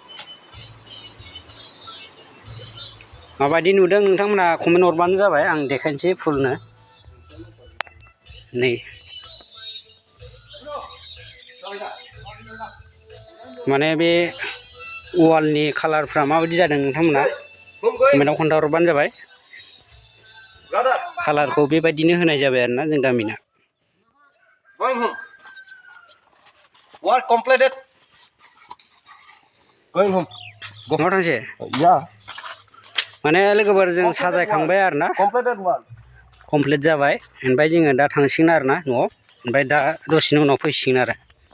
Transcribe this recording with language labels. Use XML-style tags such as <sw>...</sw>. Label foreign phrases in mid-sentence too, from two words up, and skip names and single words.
<brx>माबायदि नुदों नोंथांमोना कमेन्ट हरबानो जाबाय आं देखायनोसै फुलनो नै माने बे वालनि कालारफ्रा माबायदि जादों नोंथांमोना कमेन्टआव खोन्थाहरबानो जाबाय कालारखौ बेबायदिनो होनाय जाबाय आरोना जों गामिना</brx> <en>work completed going home</en> <brx>न'आव थांसै</brx> <en>yeah</en> <brx>माने लोगोफोर जों साजायखांबाय आरोना कमप्लिट जाबाय ओमफ्राय जोङो दा थांसिगोन आरोना न'आव ओमफ्राय दा दसेनि उनाव फैसिगोन आरो</brx>